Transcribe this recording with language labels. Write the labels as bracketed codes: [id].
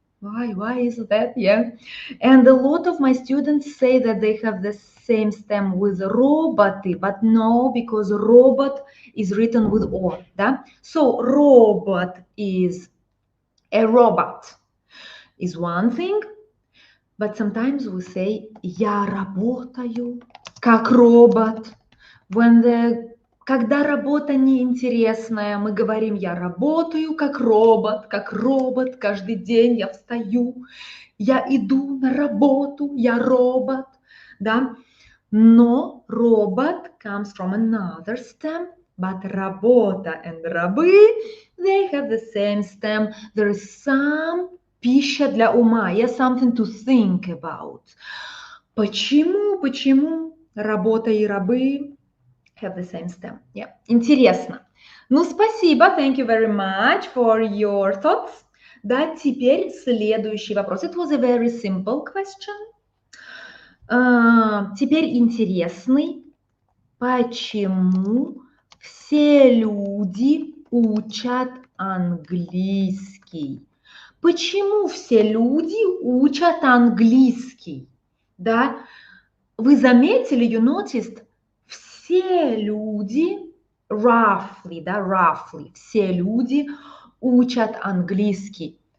[en] Why is that? Yeah. And a lot of my students say that they have the same stem with роботы, but no, because robot is written with O, да? So robot is a robot is one thing, but sometimes we say [ru] я работаю как робот. Когда работа неинтересная, мы говорим я работаю как робот, каждый день я встаю, я иду на работу, я робот, да? [en] Но робот comes from another stem, but работа and рабы, they have the same stem. There is some [ru] пища для ума, [en] yes, something to think about. [ru] Почему работа и рабы [en] have the same stem? [ru] Yeah. Интересно. Ну, спасибо. [en] Thank you very much for your thoughts. [ru] Да, теперь следующий вопрос. [en] It was a very simple question. [ru] Теперь интересный. Почему все люди учат английский? Почему все люди учат английский? Да? Вы заметили, [en] you noticed, [ru] все люди, roughly, да, roughly, все люди учат английский.